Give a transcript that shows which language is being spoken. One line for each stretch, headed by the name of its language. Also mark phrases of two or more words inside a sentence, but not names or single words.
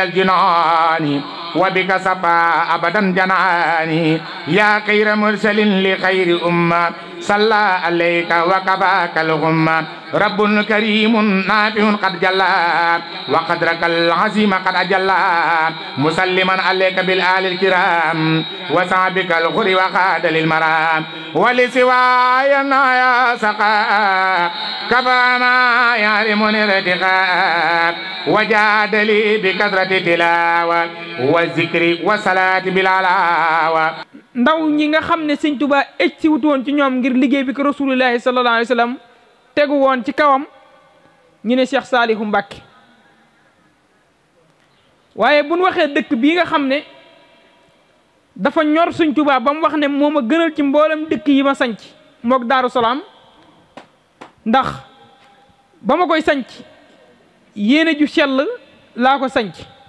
Arabic: الجنان وبك صفا أبدا جناني يا خير مرسل لخير أمة صلى عليك وكفاك الغمة رب كريم نافع قد جلى وقدرك العظيم قد أجلى مسلما عليك بالآل الكرام وصحبك الخر وخاد للمرام ولسواي يا سقاء كفى ما يعلمني ارتقاء وجاد لي بكثرة تلاوة والذكر والصلاة بالعلاوة
Wolof: ndaw ñi nga xam ne sëñ Tuubaa egsi wut woon ci ñoom ngir liggéey bi ko
Arabic: رسول الله صلى الله عليه وسلم
Wolof: tegu woon ci kawam ñu ne Cheikh Saalihu Mbàkke waaye buñ waxee dëkk bii nga xam ne dafa ñor sëñ Tuubaa ba mu wax ne moo ma gënal ci mboolem dëkk yi ma sanc mook Daaru Salaam ndax ba ma koy sanc yéene ju sell laa ko sanc